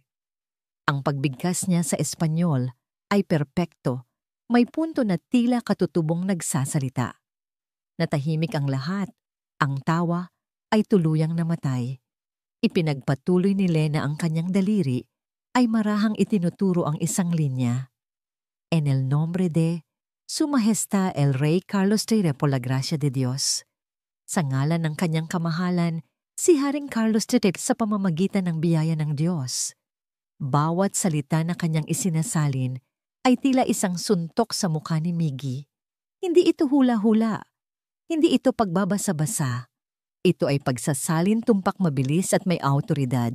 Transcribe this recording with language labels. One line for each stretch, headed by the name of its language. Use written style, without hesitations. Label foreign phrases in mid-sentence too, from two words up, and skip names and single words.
Filipino: Ang pagbigkas niya sa Espanyol ay perpekto, may punto na tila katutubong nagsasalita. Natahimik ang lahat, ang tawa ay tuluyang namatay. Ipinagpatuloy ni Lena ang kanyang daliri, ay marahang itinuturo ang isang linya.
Spanish: En el nombre de Su Majestad el Rey Carlos III por la gracia de Dios.
Filipino: Sa ngalan ng kanyang kamahalan, si Haring Carlos III sa pamamagitan ng biyaya ng Diyos. Bawat salita na kanyang isinasalin ay tila isang suntok sa mukha ni Miggy. Hindi ito hula-hula. Hindi ito pagbabasa-basa. Ito ay pagsasalin tumpak mabilis at may awtoridad.